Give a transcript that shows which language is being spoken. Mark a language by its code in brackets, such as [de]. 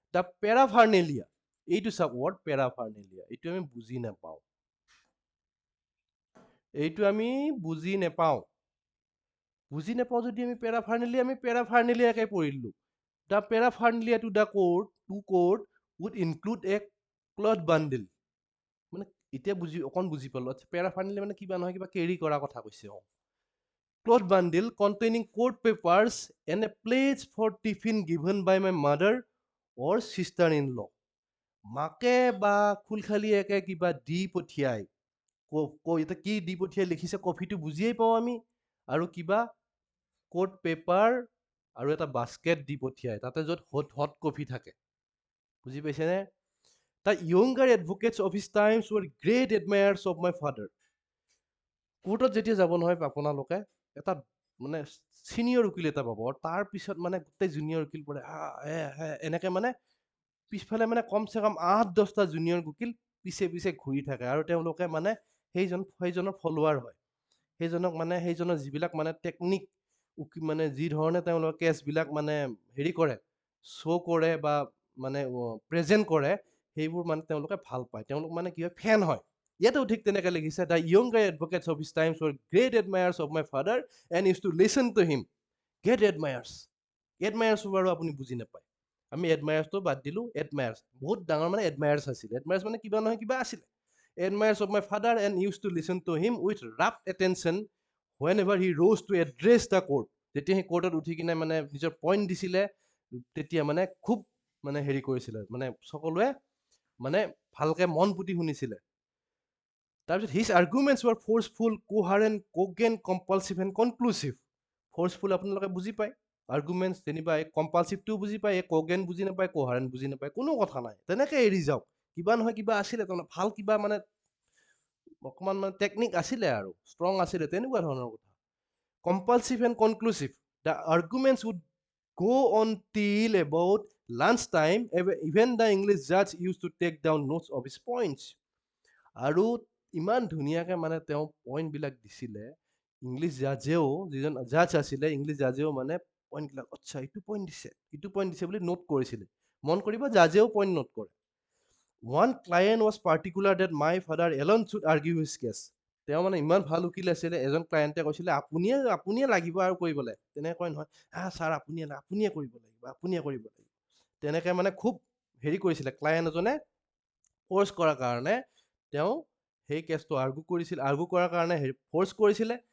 [as] The পেৰাফাৰ্নেলিয়া, এইটো চাওক, word পেৰাফাৰ্নেলিয়া, এইটো আমি বুজি নাপাওঁ, এইটো আমি বুজি নাপাওঁ। বুজি নাপাওঁ যদি আমি পেৰাফাৰ্নেলিয়াকে পঢ়িলো। [en] The paraphernalia to the court, would include a cloth bundle. [as] মানে এতিয়া অকণ বুজি পালো। পেৰাফাৰ্নেলিয়া মানে কিবা নহয় কিবা কেৰি কৰা কথা কৈছে। [en] Cloth bundle containing court papers and a pledge for tiffin given by my mother or sister-in-law. [as] মাকে বা খুলখালিয়াকে কিবা দি পঠিয়াই, এতিয়া কি দি পঠিয়াই লিখিছে, কফিটো বুজিয়েই পাওঁ আমি, আৰু কিবা কোৰ্ট পেপাৰ আৰু এটা বাস্কেট দি পঠিয়াই, তাতে য'ত হট কফি থাকে। বুজি পাইছেনে? [en] The younger advocates of his times were great admirers of my father. [as] কোৰ্টত যেতিয়া যাব নহয় আপোনালোকে, এটা মানে চিনিয়ৰ উকিল এটা পাব, আৰু তাৰ পিছত মানে গোটেই জুনিয়ৰ উকিল পৰে, এনেকে মানে পিছফালে মানে কমচে কম 8-10টা জুনিয়ৰ উকিল পিছে পিছে ঘূৰি থাকে, আৰু তেওঁলোকে মানে সেইজনৰ ফলোৱাৰ হয়। সেইজনৰ যিবিলাক মানে টেকনিক, মানে যি ধৰণে তেওঁলোকে কেছবিলাক মানে হেৰি কৰে, শ্ব' কৰে বা মানে প্ৰেজেণ্ট কৰে, সেইবোৰ মানে তেওঁলোকে ভাল পায়, তেওঁলোক মানে কি হয়, ফেন হয়। [en] ইয়াতো ঠিক তেনেকে লিখিছে, the younger advocates of his times were great admirers of my father and used to listen to him. Great admirers, [as] বাৰু আপুনি বুজি নাপায়, আমি এডমায়াৰ্ছটো বাদ দিলো। এডমায়াৰ্ছ বহুত ডাঙৰ মানে এডমায়াৰ্ছ আছিল। এডমায়াৰ্ছ মানে কিবা নহয় কিবা আছিলে। [en] Admirers of my father and used to listen to him with rapt attention whenever he rose to address the court. [as] যেতিয়া সেই কোৰ্টত উঠি কিনে মানে নিজৰ পইণ্ট দিছিলে, তেতিয়া মানে খুব মানে হেৰি কৰিছিলে, মানে সকলোৱে মানে ভালকে মন পুতি শুনিছিলে। [en] তাৰপিছত his arguments were forceful, coherent, cogent, compulsive and conclusive. [as] ফ'ৰ্চফুল আপোনালোকে বুজি পায়, আৰ্গুমেণ্টছ যেনিবা এই কম্পালচিভটোও বুজি পায়, এই কগেন বুজি নাপায়, কোহাৰেণ্ট বুজি নাপায়, কোনো কথা নাই, তেনেকে এৰি যাওক। কিবা নহয় কিবা আছিলে তাৰমানে ভাল কিবা মানে অকণমান মানে টেকনিক আছিলে আৰু ষ্ট্ৰং আছিলে, তেনেকুৱা ধৰণৰ কথা। [en] Compulsive and conclusive. The arguments would go on till about lunchtime. Even the English judge used to take down notes of his points. [as] আৰু ইমান ধুনীয়াকে মানে তেওঁ পইণ্ট বিলাক দিছিলে, ইংলিছ জাজেও, যিজন জাজ আছিলে ইংলিছ জাজেও মানে পইণ্ট বিলাক আচ্ছা এইটো পইণ্ট দিছে, এইটো পইণ্ট দিছে বুলি নোট কৰিছিলে। মন কৰিব জাজেও পইণ্ট নোট কৰে। [en] One client was particular that my father alone should argue his case. [as] তেওঁ মানে ইমান ভাল উকিল আছিলে, এজন ক্লায়েণ্টে কৈছিলে আপুনিয়ে লাগিব আৰু কৰিবলৈ, তেনেকে কয় নহয়, ছাৰ আপুনিয়ে কৰিব লাগিব, আপুনিয়ে কৰিব লাগিব, তেনেকে মানে খুব হেৰি কৰিছিলে। ক্লায়েণ্ট এজনে ফ'ৰ্চ কৰাৰ কাৰণে তেওঁ সেই কেছটো আৰ্গু কৰাৰ কাৰণে ফ'ৰ্চ কৰিছিলে।